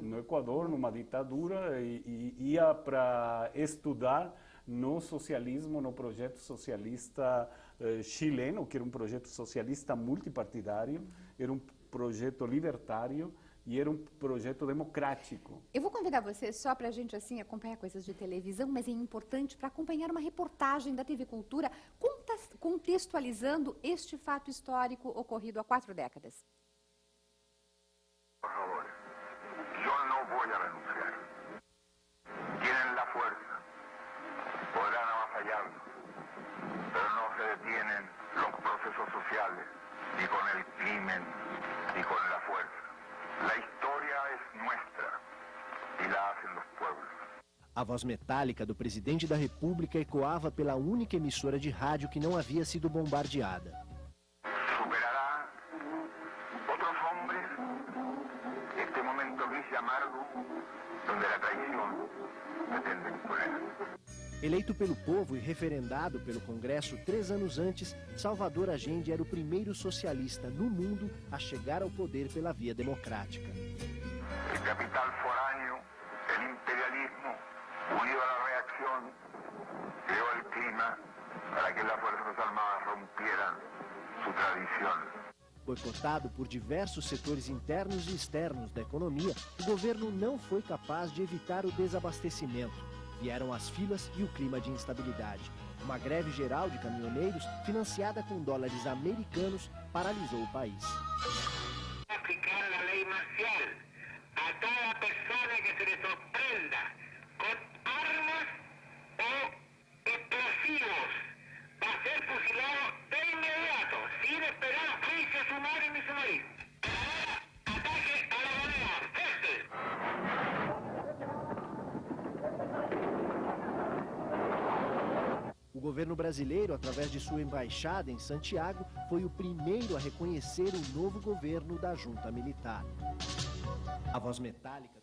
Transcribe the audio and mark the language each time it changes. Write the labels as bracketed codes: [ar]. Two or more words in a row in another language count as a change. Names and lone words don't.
[pt] No Equador, numa ditadura, e ia para estudar no socialismo, no projeto socialista chileno, que era um projeto socialista multipartidário, era um projeto libertário e era um projeto democrático. Eu vou convidar você só para a gente assim acompanhar coisas de televisão, mas é importante para acompanhar uma reportagem da TV Cultura contextualizando este fato histórico ocorrido há 4 décadas. [es] Por favor, yo no voy a renunciar. Tienen la fuerza, podrán avasallarnos, pero no se detienen los procesos sociales, ni con el crimen, ni con la fuerza. La historia es nuestra y la hacen los pueblos. [pt] A voz metálica do presidente da República ecoava pela única emissora de rádio que não havia sido bombardeada. [es] Superará otros hombres este momento gris y amargo donde la traición pretende imponer. [pt] Eleito pelo povo e referendado pelo Congresso 3 anos antes, Salvador Allende era o primeiro socialista no mundo a chegar ao poder pela via democrática. [es] El capital foráneo, el imperialismo, unido a la reacción, creó el clima para que las Fuerzas Armadas rompieran su tradición. [pt] Boicotado por diversos setores internos e externos da economia, o governo não foi capaz de evitar o desabastecimento. Vieram as filas e o clima de instabilidade. Uma greve geral de caminhoneiros, financiada com dólares americanos, paralisou o país. Aplicar a lei marcial a cada pessoa que se lhe sorprenda com armas ou explosivos para ser [es] fusilado de inmediato, sin esperar juicio sumario ni sumario. Ataque a la moneda, fuerte. [pt] O governo brasileiro, através de sua embaixada em Santiago, foi o primeiro a reconhecer o novo governo da junta militar. A voz metálica...